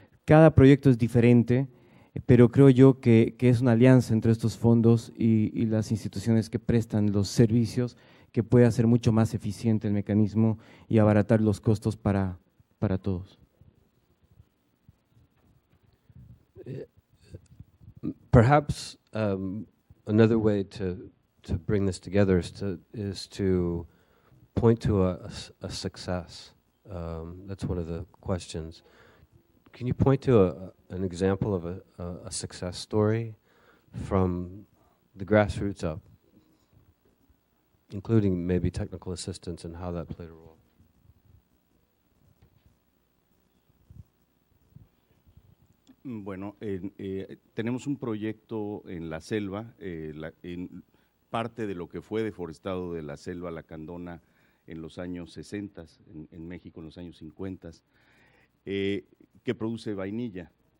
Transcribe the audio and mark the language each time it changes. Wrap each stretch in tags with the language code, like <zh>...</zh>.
<es>Cada proyecto es diferente, pero creo yo que es una alianza entre estos fondos y las instituciones que prestan los servicios que puede hacer mucho más eficiente el mecanismo y abaratar los costos para todos.</es> <en>Perhaps another way to bring this together is to point to a success. That's one of the questions. Can you point to an example of a success story from the grassroots up, including maybe technical assistance and how that played a role?</en> <es>Bueno, tenemos un proyecto en la selva, en parte de lo que fue deforestado de la selva lacandona en los años 60, en México en los años 50, que produce vainilla.</es>